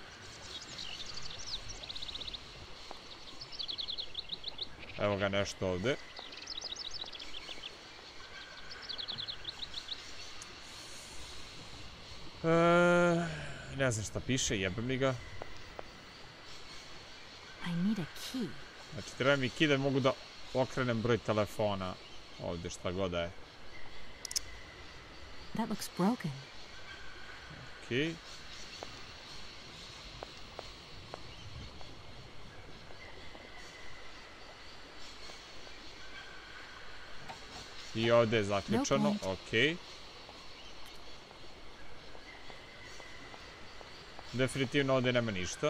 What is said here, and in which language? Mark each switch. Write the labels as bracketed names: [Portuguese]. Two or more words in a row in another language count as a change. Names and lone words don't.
[Bosnian] Evo ga nešto ovdje. Ne znam šta piše, jebem li ga. [English] I need a key. [Bosnian] Znači, treba mi key da mogu da okrenem broj telefona. Ovdje šta god da je. [English] That looks broken. [Bosnian] Ok. I ovdje je zaključano, ok. Definitivno ovdje nema ništa.